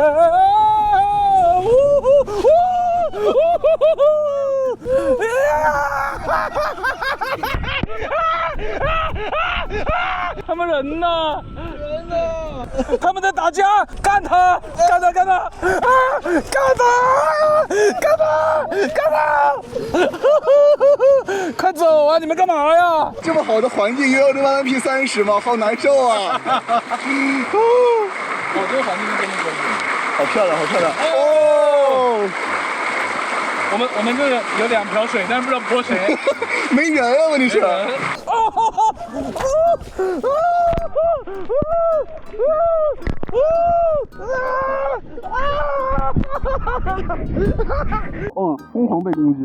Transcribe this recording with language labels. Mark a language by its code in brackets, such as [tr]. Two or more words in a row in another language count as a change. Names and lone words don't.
[zh] 他們人呢？他們在打架，幹他！快走啊！你們幹嘛呀？這麼好的環境，又要 1080P 30 嗎？好難受啊！這個環境是真的可以。好漂亮哦！我們這個有2瓢水，但是不知道潑誰。沒人啊，問題是。 哦，瘋狂被攻擊。